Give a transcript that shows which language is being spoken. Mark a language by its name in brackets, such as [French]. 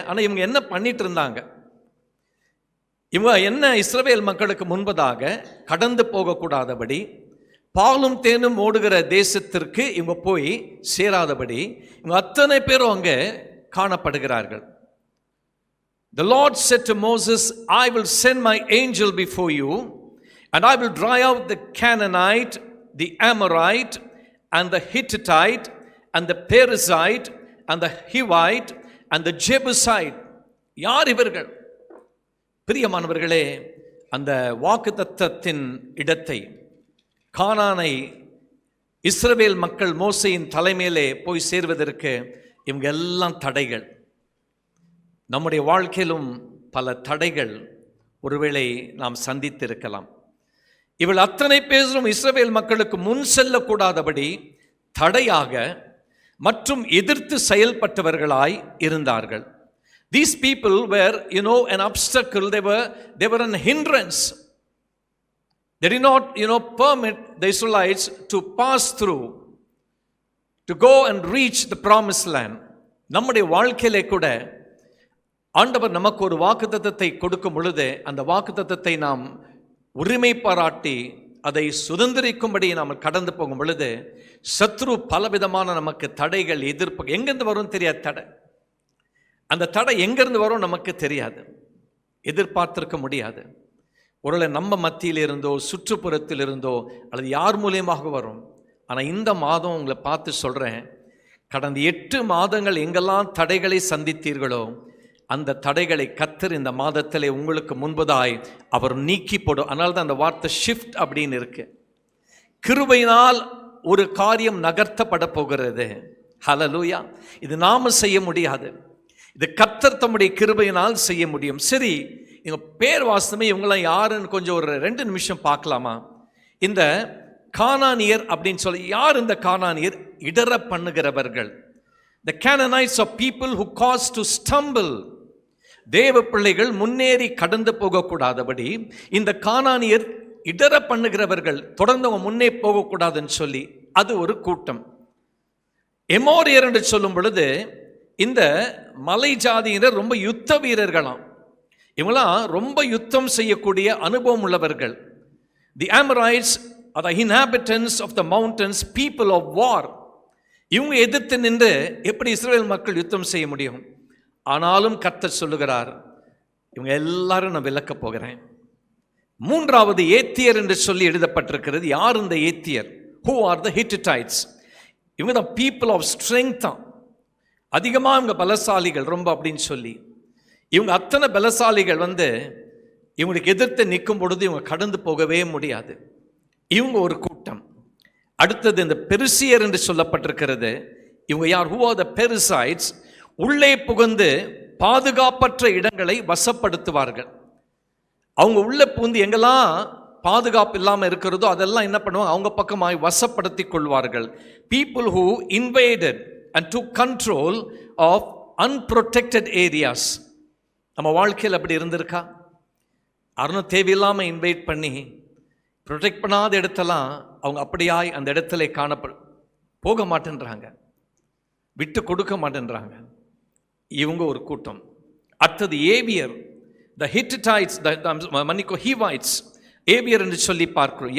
[Tamil] ஆனால் இவங்க என்ன பண்ணிட்டு இருந்தாங்க? இவங்க என்ன இஸ்ரவேல் மக்களுக்கு முன்பதாக கடந்து போகக்கூடாதபடி, பாலும் தேனும் ஓடுகிற தேசத்திற்கு இவங்க போய் சேராதபடி இவங்க அத்தனை பேரும் அங்கே காணப்படுகிறார்கள். [English] The Lord said to Moses, I will send my angel before you and I will drive out the Canaanite, the Amorite and the Hittite and the Perizzite and the Hivite and the Jebusite. [Tamil] யார் இவர்கள்? பிரியமானவர்களே, அந்த வாக்குத்தத்தத்தின் இடத்தை, கானானை இஸ்ரவேல் மக்கள் மோசேயின் தலைமையிலே போய் சேர்வதற்கு இவங்க எல்லாம் தடைகள். நம்முடைய வாழ்க்கையிலும் பல தடைகள் ஒருவேளை நாம் சந்தித்திருக்கலாம். இவள் அத்தனை பேரும் இஸ்ரவேல் மக்களுக்கு முன் செல்லக்கூடாதபடி தடையாக மற்றும் எதிர்த்து செயல்பட்டவர்களாய் இருந்தார்கள். [English] These people were, an obstacle. They were an hindrance. They did not, permit the Israelites to pass through, to go and reach the promised land. [Tamil] நம்முடைய வாழ்க்கையிலே கூட ஆண்டவர் நமக்கு ஒரு வாக்குத்தத்தத்தை கொடுக்கும் பொழுது, அந்த வாக்குத்தத்தத்தை நாம் உரிமை பாராட்டி அதை சுதந்திரிக்கும்படி நாம் கடந்து போகும் பொழுது, சத்ரு பலவிதமான நமக்கு தடைகள், எதிர்ப்பு எங்கிருந்து வரும் தெரியாது. தடை, அந்த தடை எங்கிருந்து வரும் நமக்கு தெரியாது, எதிர்பார்த்திருக்க முடியாது. ஒருவேளை நம்ம மத்தியில் இருந்தோ சுற்றுப்புறத்தில் இருந்தோ அல்லது யார் மூலியமாக வரும். ஆனால் இந்த மாதம் உங்களை பார்த்து சொல்கிறேன், கடந்த 8 மாதங்கள் எங்கெல்லாம் தடைகளை சந்தித்தீர்களோ அந்த தடைகளை கர்த்தர் இந்த மாதத்திலே உங்களுக்கு முன்பதாய் அவர் நீக்கி போடும். அதனால தான் அந்த வார்த்தை ஷிஃப்ட் அப்படின்னு இருக்கு. கிருபையினால் ஒரு காரியம் நகர்த்தப்பட போகிறது. ஹல்லேலூயா. இது நாம செய்ய முடியாது, இது கர்த்தர் தம்முடைய கிருபையினால் செய்ய முடியும். சரி, இவங்க பேர் வாசமே இவங்களாம் யாருன்னு கொஞ்சம் ஒரு 2 நிமிஷம் பார்க்கலாமா? இந்த கானானியர் அப்படின்னு சொல்லி யார் இந்த கானானியர்? இடற பண்ணுகிறவர்கள். [English] The Canaanites are people who cause to stumble. [Tamil] தேவ பிள்ளைகள் முன்னேறி கடந்து போகக்கூடாதபடி இந்த கானானியர் இடற பண்ணுகிறவர்கள், தொடர்ந்து அவங்க முன்னே போகக்கூடாதுன்னு சொல்லி அது ஒரு கூட்டம். எமோரியர் என்று சொல்லும் பொழுது இந்த மலை ஜாதியினர் ரொம்ப யுத்த வீரர்களாம். இவங்களாம் ரொம்ப யுத்தம் செய்யக்கூடிய அனுபவம் உள்ளவர்கள். [English] The Amorites are the inhabitants of the mountains, people of war. [Tamil] இவங்க எதிர்த்து நின்று எப்படி இஸ்ரவேல் மக்கள் யுத்தம் செய்ய முடியும்? ஆனாலும் கர்த்தர் சொல்லுகிறார், இவங்க எல்லாரும் நான் விலக்க போகிறேன். 3வது ஏத்தியர் என்று சொல்லி எழுதப்பட்டிருக்கிறது. யார் இந்த ஏத்தியர்? [English] who are the Hittites. [Tamil] இவங்க தான் [English] people of strength [Tamil] தான், அதிகமாக இவங்க பலசாலிகள் ரொம்ப அப்படின்னு சொல்லி. இவங்க அத்தனை பலசாலிகள் இவங்களுக்கு எதிர்த்து நிற்கும் பொழுது இவங்க கடந்து போகவே முடியாது. இவங்க ஒரு கூட்டம். அடுத்தது இந்த பெருசியர் என்று சொல்லப்பட்டிருக்கிறது. இவங்க யார்? [English] who are the Perizzites? [Tamil] உள்ளே புகுந்து பாதுகாப்பற்ற இடங்களை வசப்படுத்துவார்கள். அவங்க உள்ளே புகுந்து எங்கெல்லாம் பாதுகாப்பு இல்லாமல் இருக்கிறதோ அதெல்லாம் என்ன பண்ணுவாங்க? அவங்க பக்கமாய் வசப்படுத்தி கொள்வார்கள். [English] people who invaded and took control of unprotected areas. [Tamil] நம்ம வாழ்க்கையில் அப்படி இருந்திருக்கா? அருணும் தேவையில்லாமல் இன்வைட் பண்ணி ப்ரொடெக்ட் பண்ணாத இடத்தெல்லாம் அவங்க அப்படியாய் அந்த இடத்துல போக மாட்டேன்றாங்க, விட்டு கொடுக்க மாட்டேன்றாங்க. இவங்க ஒரு கூட்டம். அடுத்தது ஏவியர், த ஹிட்டிட்டைட்ஸ், ஹீவைட்ஸ், ஏவியர் என்று சொல்லி பார்க்கிறோம்.